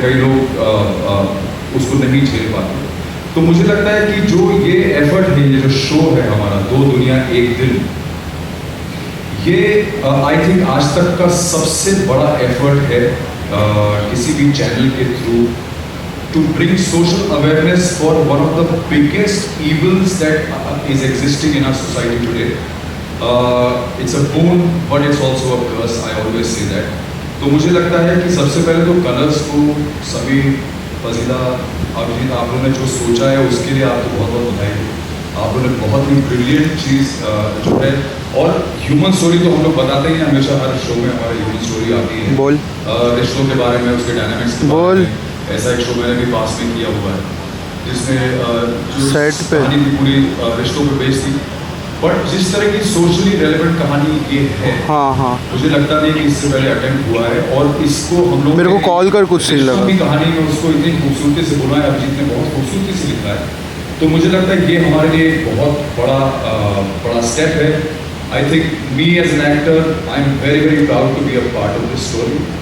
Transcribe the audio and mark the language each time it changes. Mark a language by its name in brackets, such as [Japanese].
[Hindi] कई लोग उसको नहीं झेल पाते। तो मुझे लगता है कि जो ये एफर्ट है, ये जो शो है हमारा 2 दुनिया एक दिल, ये [English] I think [Hindi] आज तक का सबसे बड़ा एफर्ट है किसी भी चैनल के through [English] to bring social awareness for one of the biggest evils that is existing in our society today. It's a boon, but it's also a curse. I always say that. [Hindi] तो मुझे लगता है कि सबसे पहले तो colours को सभी फजीला अभिजीत आप लोगों ने जो सोचा है उसके लिए आपको बहुत बहुत बधाई। आप लोगों ने बहुत ही ब्रिलियंट चीज़ जो है, और ह्यूमन स्टोरी तो हम लोग बताते ही हैं हमेशा, हर शो में हमारी ह्यूमन स्टोरी आती है। बोल रिश्तों के बारे में, उसके डायनामिक्स के बारे में। ऐसा एक शो मैंने भी पास में किया हुआ है जिसमें जो कहानी की पूरी रिश्तों पे बेस्ड थी। बट जिस तरह की सोशली रेलेवेंट कहानी ये है, हाँ मुझे लगता नहीं कि इससे पहले अटेम्प्ट हुआ है। और इसको हम लोग मेरे को कॉल कर कुछ नहीं लगा की कहानी में उसको इतनी खूबसूरती से बोला है, अभिजीत ने बहुत खूबसूरती से लिखा है। तो मुझे लगता है ये हमारे लिए बहुत बड़ा स्टेप है। [English] I think me as an actor, I'm very, very proud to be a part of this story.